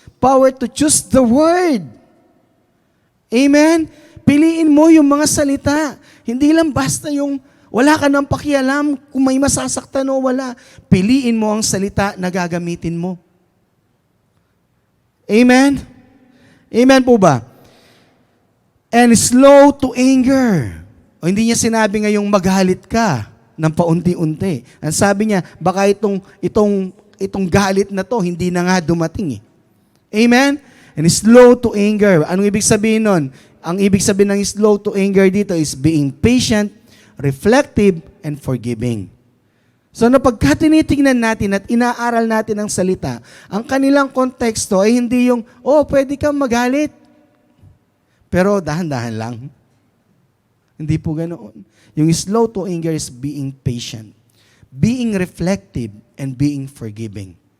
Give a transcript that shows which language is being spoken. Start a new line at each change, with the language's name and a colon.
English: Power to choose the word. Amen?
Filipino: Piliin mo yung mga salita. Hindi lang basta yung wala ka nang pakialam kung may masasaktan o wala. Piliin mo ang salita na gagamitin mo.
English: Amen?
Filipino: Amen po ba?
English: And slow to anger.
Filipino: O hindi niya sinabi ngayong maghalit ka ng paunti-unti. Ang sabi niya, baka itong galit na to, hindi na nga dumating eh.
English: Amen? And slow to anger.
Filipino: Anong ibig sabihin nun? Ang ibig sabihin ng
English: slow to anger dito is being patient, reflective, and forgiving.
Filipino: So napagka tinitingnan natin at inaaral natin ang salita, ang kanilang konteksto ay hindi yung, pwede kang magalit. Pero dahan-dahan lang. Hindi po ganoon.
English: Yung slow to anger is being patient, being reflective, and being forgiving.